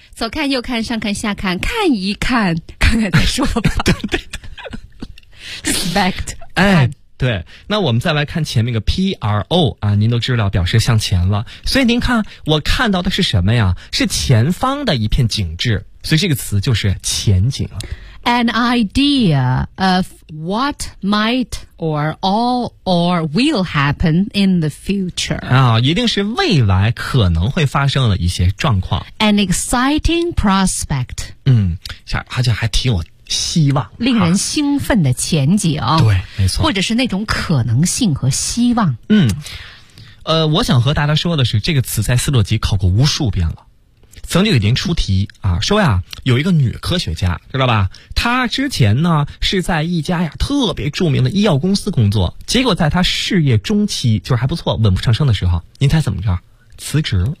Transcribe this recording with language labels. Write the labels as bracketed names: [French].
[Chinese] 左看右看上看下看，看一看看看再说吧。对对对 [English] spect， [Chinese] 哎，对，那我们再来看前面个 PRO 啊，您都知道表示向前了，所以您看我看到的是什么呀，是前方的一片景致，所以这个词就是前景。 [English] An idea of what might or all or will happen in the future [Chinese] 啊，一定是未来可能会发生的一些状况。 [English] An exciting prospect， [Chinese] 嗯，而且还挺有希望，令人兴奋的前景、啊、对，没错，或者是那种可能性和希望。嗯，我想和大家说的是，这个词在四六级考过无数遍了，曾经已经出题啊，说呀，有一个女科学家，知道吧，她之前呢是在一家呀特别著名的医药公司工作，结果在她事业中期，就是还不错稳步上升的时候，您猜怎么着，辞职了，